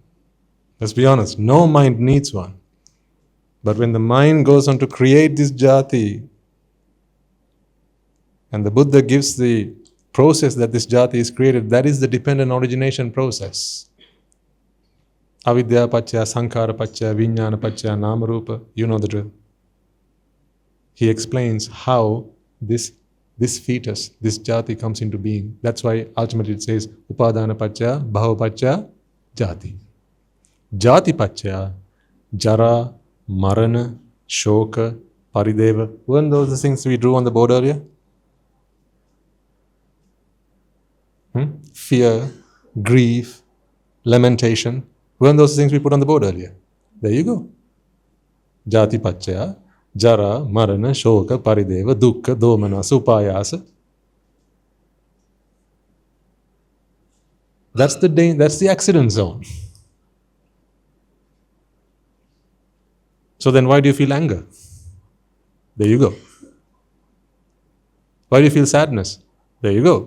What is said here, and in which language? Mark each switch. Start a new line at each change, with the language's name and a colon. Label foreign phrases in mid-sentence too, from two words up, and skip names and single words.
English: Let's be honest, no mind needs one. But when the mind goes on to create this jati, and the Buddha gives the process that this jati is created, that is the dependent origination process.
Pali: Avidya paccaya, sankhara paccaya, vijnana paccaya, nama rupa.
English: You know the drill. He explains how this fetus, this jati comes into being. That's why ultimately it says
Pali: upadana paccaya, bhava paccaya, jati. Jati paccaya, jara, marana, shoka, parideva.
English: Weren't those the things we drew on the board earlier? Fear, grief, lamentation. Weren't those things we put on the board earlier? There you go.
Pali: Jati paccaya, jara, marana, shoka, parideva, dukka, domana, supayasa.
English: That's the accident zone. So then why do you feel anger? There you go. Why do you feel sadness? There you go.